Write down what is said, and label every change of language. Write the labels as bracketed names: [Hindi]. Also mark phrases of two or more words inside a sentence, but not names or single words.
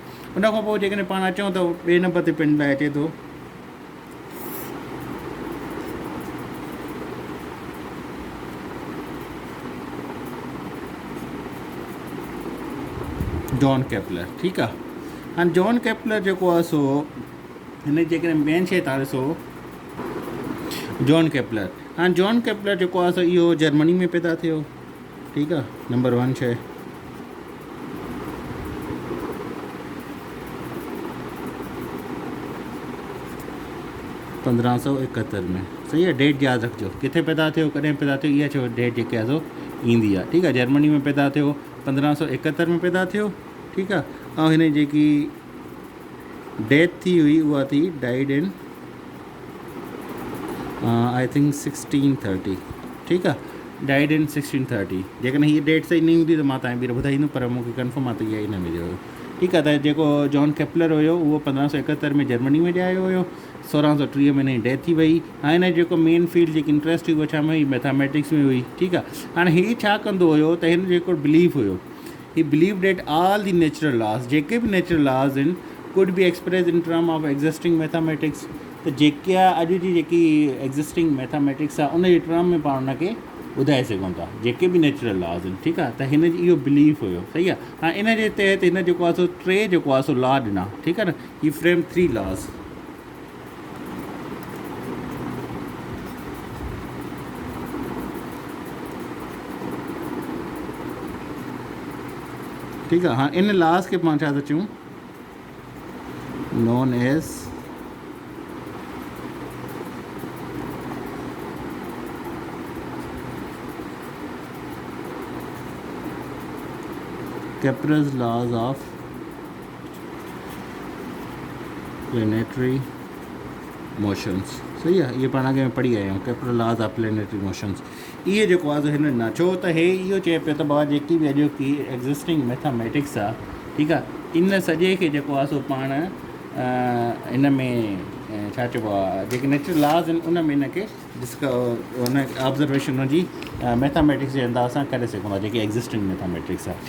[Sindhi] उनखां पोइ जेकॾहिं पाण अचूं त ॿिए नंबर ते पिन लाइ अचे थो जॉन केपलर। ठीकु आहे। हाणे जॉन केपलर जेको आहे सो हिन जेकॾहिं मेन शइ तव्हां ॾिसो जॉन केपलर। हाणे जॉन केपलर जेको आहे सो इहो जर्मनी में पैदा थियो। ठीकु आहे। नंबर 1 शइ। (1571) में। सही आहे। डेट यादि रखिजो, किथे पैदा थियो, कॾहिं पैदा थियो, इहा छो डेट जेके आहे सो ईंदी आहे। ठीकु आहे। जर्मनी में पैदा थियो, 1571 में पैदा थियो। ठीकु आहे। ऐं हिन जेकी डेथ थी हुई उहा थी [English] died in I think [Sindhi] 1630। ठीकु आहे। [English] died in [Sindhi] 1630। जेकॾहिं हीअ डेट सही न हूंदी त मां तव्हांखे ॿीहर ॿुधाईंदुमि, पर मूंखे कंफर्म आहे त इहा ई न मिलियो हुयो। ठीकु आहे। त जेको जॉन केपलर हुयो उहो 1571 में जर्मनी में ॼायो हुयो। 1630 में हिन जी डेथ थी वई। हाणे हिन जेको [English] main field [Sindhi] जेकी इंट्रस्ट हुई उहा छा में हुई, मैथामेटिक्स में हुई। ठीकु आहे। हाणे हीअ छा कंदो हुयो त हिन जेको बिलीफ हुयो, [English] he believed that all the natural laws, [Sindhi] जेके बि [English] natural laws [Sindhi] आहिनि, [English] could be expressed in term of existing mathematics. [Sindhi] त जेका अॼु जी जेकी [English] existing mathematics [Sindhi] आहे उन जे टर्म में पाण हुनखे ॿुधाए सघूं था, जेके बि [English] natural laws [Sindhi] आहिनि। ठीकु आहे। त हिन जी इहो बिलीफ हुयो। सही आहे। हाणे इन जे तहत हिन जेको आहे सो 3 जेको आहे सो लॉ ॾिना। ठीकु आहे न। [English] he framed 3 laws. [Sindhi] ठीकु आहे। हाँ, इन लॉस खे पाण छा था चऊं, [English] known as Kepler's laws of planetary motions। [Sindhi] सही आहे। इहे पाण अॻे में पढ़ी आया आहियूं, [English] Kepler laws of planetary motions. [Sindhi] इहे जेको आहे हिन न छो त हे इहो चए पियो त बाबा जेकी बि अॼु की [English] existing mathematics [Sindhi] आहे, ठीकु आहे, इन सॼे खे जेको आहे सो पाण हिन में छा चइबो आहे जेके [English] natural laws [Sindhi] आहिनि उन में हिनखे हुन ऑब्ज़र्वेशन जी मैथामेटिक्स जे अंदाज़ सां करे सघूं था, जेकी [English] existing mathematics [Sindhi] आहे।